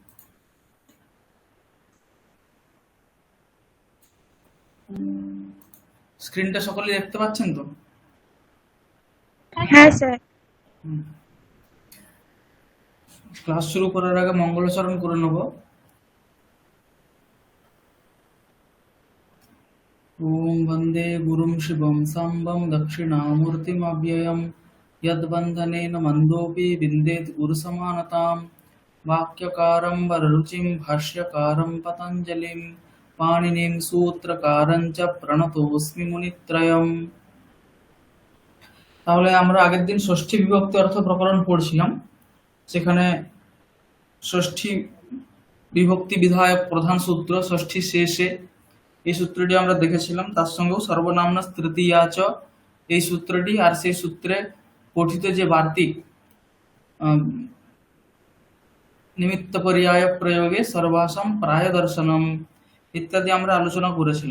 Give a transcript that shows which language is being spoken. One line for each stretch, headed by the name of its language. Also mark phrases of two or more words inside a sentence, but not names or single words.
Bangla: স্ক্রিনটা সকলে দেখতে পাচ্ছেন তো? হ্যাঁ স্যার। হুম। ক্লাস শুরু করার আগে মঙ্গলাচরণ করে নেব।
Sanskrit: ॐ वन्दे गुरुं शिवं साम्बं दक्षिणामूर्तिमव्ययं यद्वन्दनेन मन्दोऽपि विन्देत् गुरुसमानतां वाक्यकारं वररुचिं भाष्यकारं पतञ्जलिं पाणिनिं सूत्रकारं च प्रणतोऽस्मि मुनित्रयम्।
Bangla: তাহলে আমরা আগের দিন ষষ্ঠী বিভক্তি অর্থ প্রকরণ পড়ছিলাম। সেখানে ষষ্ঠী বিভক্তি বিধায়ক প্রধান সূত্র
Sanskrit: ষষ্ঠী শেষে
Bangla: এই সূত্রটি আমরা দেখেছিলাম। তার সঙ্গেও
Sanskrit: সর্বনাম্না তৃতীয়াচ
Bangla: এই সূত্রটি, আর সেই সূত্রে পঠিত যে বার্তিক
Sanskrit: নিমিত্ত পর্যায় প্রয়োগে সর্বাসাম প্রায় দর্শনম
Bangla: ইত্যাদি আমরা আলোচনা করেছিলাম।